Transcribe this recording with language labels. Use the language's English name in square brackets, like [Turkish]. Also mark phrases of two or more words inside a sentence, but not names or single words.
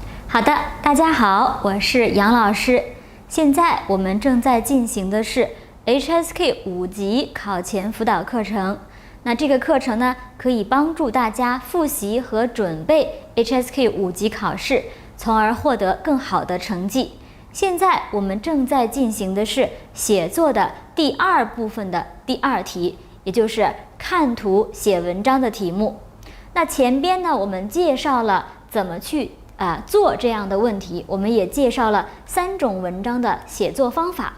[Chinese] 好的，大家好，我是杨老师。现在我们正在进行的是 HSK 5级考前輔導課程。那這個課程呢，可以幫助大家複習和準備 HSK 5級考試，從而獲得更好的成績。現在我們正在進行的是寫作的第二部分的第二題，也就是看圖寫文章的題目。那前邊呢，我們介紹了怎麼去做這樣的問題，我們也介紹了3種文章的寫作方法。